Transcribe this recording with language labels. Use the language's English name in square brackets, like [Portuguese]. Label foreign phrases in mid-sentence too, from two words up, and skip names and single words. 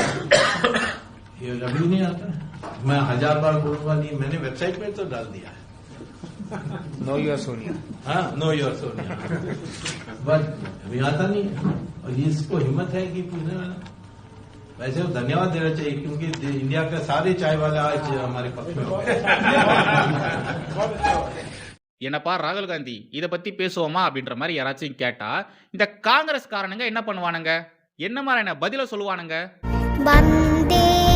[Hindi] ये अभी नहीं आता है, मैं 1000 बार बोलूंगा नहीं, मैंने वेबसाइट पे तो डाल दिया है। [English] Know your Sonia. [Hindi] हाँ, [English] know your Sonia, [Hindi] बट अभी आता नहीं है और इसको हिम्मत है कि पूछने वाला। वैसे वो धन्यवाद देना चाहिए क्योंकि इंडिया का सारे चाय वाला आज हमारे पक्ष में हो गए। [Tamil] என்னப்பா ராகுல் காந்தி இதை பத்தி பேசுவோமா அப்படின்ற மாதிரி யாராச்சும் கேட்டா இந்த காங்கிரஸ் காரணங்க என்ன பண்ணுவானுங்க, என்ன மாதிரியான பதில சொல்லுவானுங்க? வந்தே